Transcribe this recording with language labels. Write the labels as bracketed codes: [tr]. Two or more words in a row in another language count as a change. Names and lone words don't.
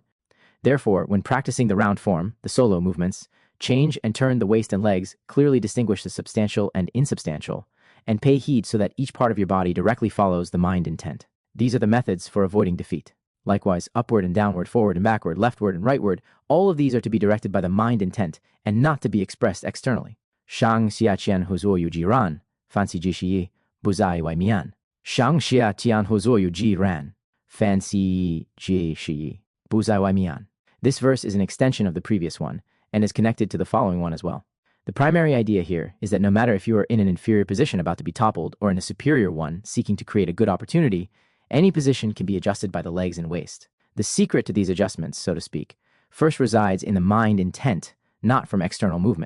[en] Therefore, when practicing the round form, the solo movements, change and turn the waist and legs, clearly distinguish the substantial and insubstantial, and pay heed so that each part of your body directly follows the mind intent. These are the methods for avoiding defeat. Likewise, upward and downward, forward and backward, leftward and rightward, all of these are to be directed by the mind intent and not to be expressed externally. [zh] 上下前后左右皆然，凡此皆是，不在外面. 上下天后左右皆然，凡此皆是，不在外面. [en] This verse is an extension of the previous one and is connected to the following one as well. The primary idea here is that no matter if you are in an inferior position about to be toppled or in a superior one seeking to create a good opportunity, any position can be adjusted by the legs and waist. The secret to these adjustments, so to speak, first resides in the mind intent, not from external movement.